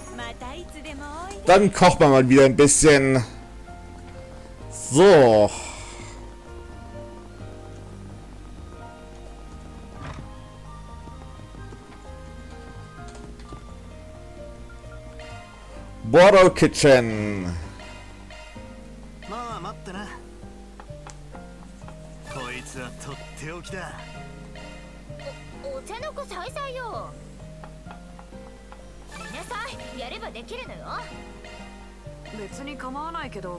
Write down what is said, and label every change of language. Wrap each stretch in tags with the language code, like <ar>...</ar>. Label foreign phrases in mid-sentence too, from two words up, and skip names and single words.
<de>Dann kocht man mal wieder ein bisschen. So. Boro Kitchen.</de> <ja>まあ待ってな。こいつはとっておきだ。お茶の子さいさいよ。見なさい、やればできるのよ。別に構わないけど。</ja>